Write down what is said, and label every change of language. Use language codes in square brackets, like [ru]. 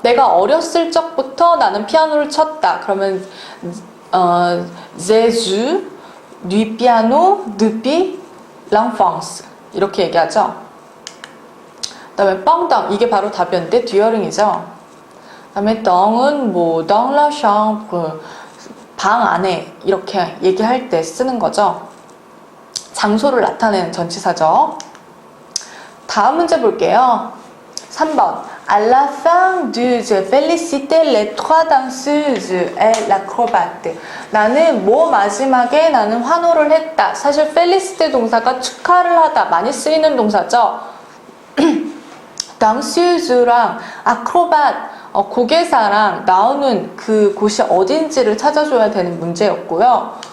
[ko] 내가 어렸을 적부터 나는 피아노를 쳤다. 그러면 [fr] j'ai du piano depuis l'enfance [ko] 이렇게 얘기하죠. 그 다음에 뻥당 이게 바로 답이었는데 듀어링이죠. 그 다음에 덩은 [fr] dans la chambre [ko] 방 안에 이렇게 얘기할 때 쓰는 거죠. 장소를 나타내는 전치사죠. 다음 문제 볼게요. 3번. [fr] À la fin du jeu, féliciter les 3 danseuses et l'acrobate. [ko] 나는 마지막에 나는 환호를 했다. 사실 féliciter 동사가 축하를 하다 많이 쓰이는 동사죠. danseus랑 acrobat 고개사랑 나오는 그 곳이 어딘지를 찾아줘야 되는 문제였고요.